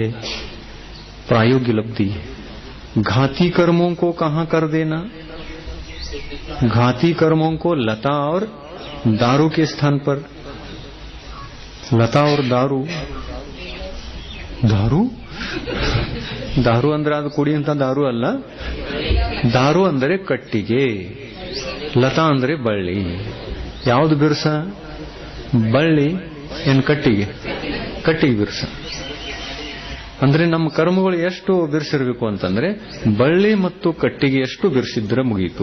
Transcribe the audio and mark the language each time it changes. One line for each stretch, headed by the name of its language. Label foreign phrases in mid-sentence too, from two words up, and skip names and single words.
Hindi: प्रायोग्य लब्धि है। घाती कर्मों को कहां कर देना? घाती कर्मों को लता और दारू के स्थान पर। लता और दारू,
Kannada: दारू दारू ಅಂದ್ರೆ ಅದು ಕುಡಿಯಂತ ದಾರು ಅಲ್ಲ. ದಾರು ಅಂದರೆ ಕಟ್ಟಿಗೆ, ಲತಾ ಅಂದ್ರೆ ಬಳ್ಳಿ. ಯಾವುದು ಬಿರ್ಸ? ಬಳ್ಳಿ ಏನ್ ಕಟ್ಟಿಗೆ? ಕಟ್ಟಿಗೆ ಬಿರ್ಸ. ಅಂದ್ರೆ ನಮ್ಮ ಕರ್ಮಗಳು ಎಷ್ಟು ಬಿರ್ಸಿರ್ಬೇಕು ಅಂತಂದ್ರೆ ಬಳ್ಳಿ ಮತ್ತು ಕಟ್ಟಿಗೆ ಎಷ್ಟು ಬಿರ್ಸಿದ್ರೆ ಮುಗೀತು.